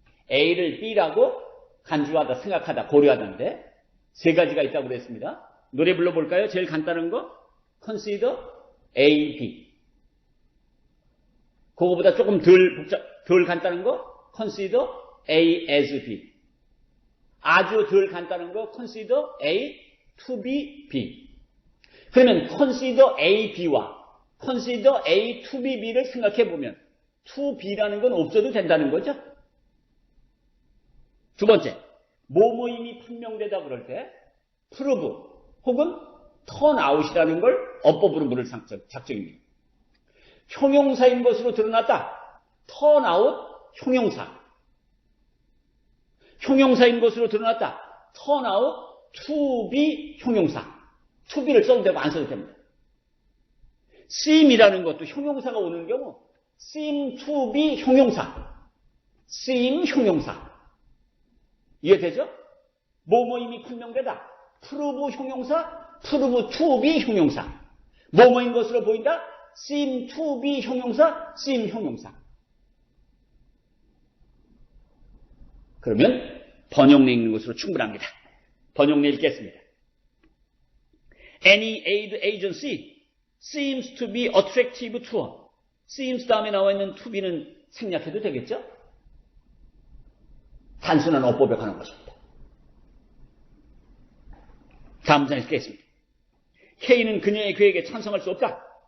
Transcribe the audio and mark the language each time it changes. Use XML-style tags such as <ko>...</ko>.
<ko>A를 B라고 간주하다, 생각하다, 고려하다인데 세 가지가 있다고 그랬습니다. 노래 불러볼까요? 제일 간단한 거</ko> <en>consider A, B.</en> <ko>그거보다 조금 덜 간단한 거</ko> <en>consider A as B.</en> <ko>아주 덜 간단한 거</ko> <en>consider A to be B.</en> <ko>그러면</ko> <en>consider A, B</en> <ko>와</ko> <en>consider A to be B</en> <ko>를 생각해보면 to B라는 건 없어도 된다는 거죠. 두 번째, 뭐뭐임이 판명되다 그럴 때 prove 혹은</ko> <en>turn out</en> <ko>이라는 걸 어법으로 물을 작정입니다. 형용사인 것으로 드러났다.</ko> <en>turn out 형용사.</en> <ko>형용사인 것으로 드러났다.</ko> <en>turn out to be 형용사.</en> <ko>to be를 써도 되고 안 써도 됩니다. seem이라는 것도 형용사가 오는 경우</ko> <en>seem to be</en> <ko>형용사.</ko> <en>seem</en> <ko>형용사. 이해되죠? 뭐뭐임이 판명되다.</ko> <en>prove 형용사, prove to be 형용사.</en> <ko>뭐뭐인 것으로 보인다.</ko> <en>seem to be 형용사, seem 형용사.</en> <ko>그러면 번역내 읽는 것으로 충분합니다. 번역내 읽겠습니다.</ko> <en>Any aid agency seems to be attractive to her.</en> <ko>seems 다음에 나와 있는</ko> <en>to be</en> <ko>는 생략해도 되겠죠? 단순한 어법에 관한 것입니다. 다음 문장 읽겠습니다. K는 그녀의 계획에 찬성할 수 없다.</ko>